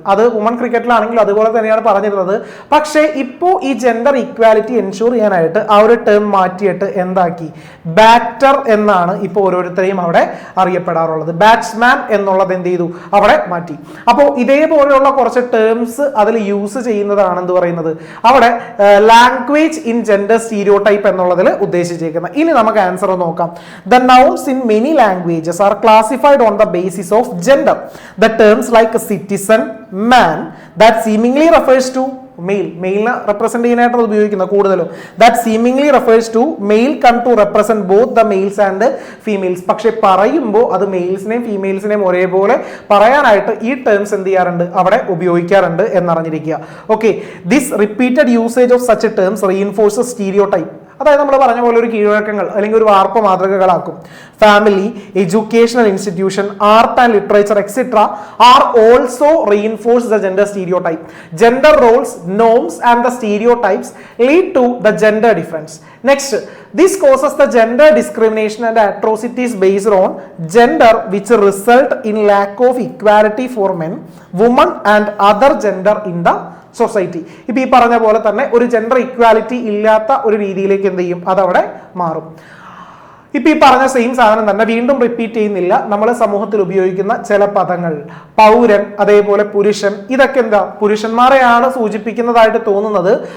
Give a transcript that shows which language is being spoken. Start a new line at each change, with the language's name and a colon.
Malayalam: അത് വുമൺ ക്രിക്കറ്റിലാണെങ്കിലും അതുപോലെ തന്നെയാണ് പറഞ്ഞിരുന്നത്. പക്ഷേ ഇപ്പോൾ ഈ ജെൻഡർ ഇക്വാലിറ്റി എൻഷുർ ചെയ്യാനായിട്ട് ആ ഒരു ടേം മാറ്റിയിട്ട് എന്താക്കി, ബാറ്റർ എന്നാണ് ഇപ്പോൾ ഓരോരുത്തരെയും അവിടെ അറിയപ്പെടാറുള്ളത്. ബാറ്റ്സ്മാൻ എന്നുള്ളത് എന്ത് ചെയ്തു, അവിടെ മാറ്റി. അപ്പോൾ ഇതേപോലെയുള്ള കുറച്ച് ടേംസ് അതിൽ യൂസ് ചെയ്യുന്നതാണെന്ന് പറയുന്നത് അവിടെ language in gender stereo type എന്നുള്ളതിൽ ഉദ്ദേശിച്ചേക്കുന്നത്. ഇനി നമുക്ക് ആൻസർ നോക്കാം.
English: The nouns in many languages are classified on the basis of gender. The terms like citizen, man, that seemingly refers to male,
Malayalam: മെയിലിനെ represent ചെയ്യാനായിട്ട് ഉപയോഗിക്കുന്നത് കൂടുതലും.
English: That seemingly refers to male come to represent both the males and females.
Malayalam: പക്ഷെ പറയുമ്പോൾ അത് മെയിൽസിനെയും ഫീമെയിൽസിനെയും ഒരേപോലെ പറയാനായിട്ട് ഈ terms എന്ത് ചെയ്യാറുണ്ട്, അവിടെ ഉപയോഗിക്കാറുണ്ട് എന്നറിഞ്ഞിരിക്കുക.
English: Okay, this repeated usage of such terms reinforces stereotype.
Malayalam: അതായത് നമ്മൾ പറഞ്ഞ പോലെ ഒരു കീഴ്വഴക്കങ്ങൾ അല്ലെങ്കിൽ ഒരു വാർപ്പ് മാതൃകകളാക്കും.
English: Family, educational institution, art and literature etcetera are also reinforce the gender stereotype. Gender roles, norms and the stereotypes lead to the gender difference. Next, this causes the gender discrimination and atrocities based on gender which result in lack of equality for men, women and other gender in the society.
Malayalam: ഇപ്പൊ ഈ പറഞ്ഞ പോലെ തന്നെ ഒരു gender equality ഇല്ലാത്ത ഒരു രീതിയിലേക്ക് എന്ത് ചെയ്യും, അതവിടെ മാറും. ഇപ്പൊ ഈ പറഞ്ഞ സെയിം സാധനം തന്നെ വീണ്ടും റിപ്പീറ്റ് ചെയ്യുന്നില്ല. നമ്മൾ സമൂഹത്തിൽ ഉപയോഗിക്കുന്ന ചില പദങ്ങൾ, പൗരൻ, അതേപോലെ പുരുഷൻ, ഇതൊക്കെ എന്താ പുരുഷന്മാരെയാണ് സൂചിപ്പിക്കുന്നതായിട്ട് തോന്നുന്നത്.